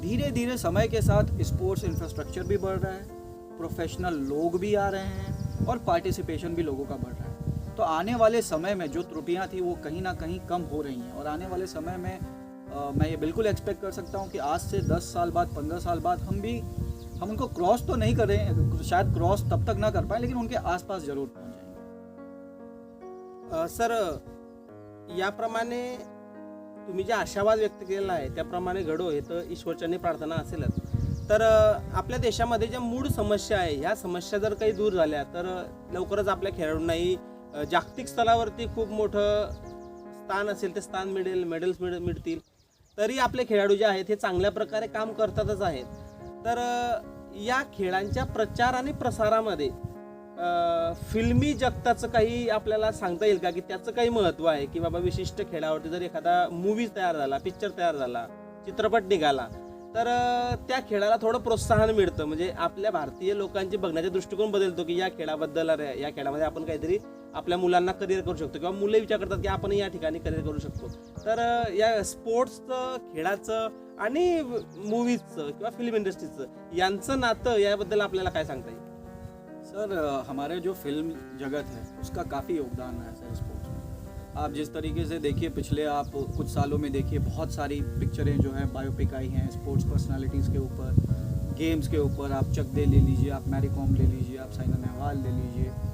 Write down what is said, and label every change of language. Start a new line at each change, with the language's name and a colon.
Hindi: धीरे धीरे समय के साथ स्पोर्ट्स इंफ्रास्ट्रक्चर भी बढ़ रहा है, प्रोफेशनल लोग भी आ रहे हैं और पार्टिसिपेशन भी लोगों का बढ़ रहा है. तो आने वाले समय में जो त्रुटियां थी वो कहीं ना कहीं कम हो रही हैं. और आने वाले समय में मैं ये बिल्कुल एक्सपेक्ट कर सकता हूँ कि आज से 10 साल बाद, 15 साल बाद हम उनको क्रॉस तो नहीं करें, शायद क्रॉस तब तक ना कर पाए, लेकिन उनके आसपास जरूर पहुँच जाएंगे.
Marathi: सर याप्रमाणे तुम्ही जे आशावाद व्यक्त केलेला आहे त्याप्रमाणे घडो हे तर ईश्वरचरणी प्रार्थना असेलच. तर आपल्या देशामध्ये ज्या मूळ समस्या आहे ह्या समस्या जर काही दूर झाल्या तर लवकरच आपल्या खेळाडूंनाही जागतिक स्तरावरती खूप मोठं स्थान असेल ते स्थान मिळेल, मेडल्स मिळतील. तरी आपले खेळाडू जे आहेत हे चांगल्या प्रकारे काम करतातच आहेत. तर या खेळांच्या प्रचार आणि प्रसारामध्ये फिल्मी जगताचं काही आपल्याला सांगता येईल का की त्याचं काही महत्त्व आहे की बाबा विशिष्ट खेळावरती जर एखादा मूवी तयार झाला, पिक्चर तयार झाला, चित्रपट निघाला तर त्या खेळाला थोडं प्रोत्साहन मिळतं, म्हणजे आपल्या भारतीय लोकांचे बघण्याचा दृष्टिकोन बदलतो की या खेळाबद्दल, अरे या खेळामध्ये आपण काहीतरी आपल्या मुलांना करिअर करू शकतो किंवा मुलं विचार करतात की आपण या ठिकाणी करिअर करू शकतो. तर या स्पोर्ट्सचं, खेळाचं आणि मूवीजचं किंवा फिल्म इंडस्ट्रीचं यांचं नातं याबद्दल आपल्याला काय सांगता येईल?
Hindi: सर हमारे जो फिल्म जगत है उसका काफ़ी योगदान है सर स्पोर्ट्स में. आप जिस तरीके से देखिए पिछले आप कुछ सालों में देखिए बहुत सारी पिक्चरें जो हैं बायोपिक आई हैं स्पोर्ट्स पर्सनालिटीज़ के ऊपर, गेम्स के ऊपर. आप चक दे ले लीजिए, आप मैरी कॉम ले लीजिए, आप साइना नेहवाल ले लीजिए.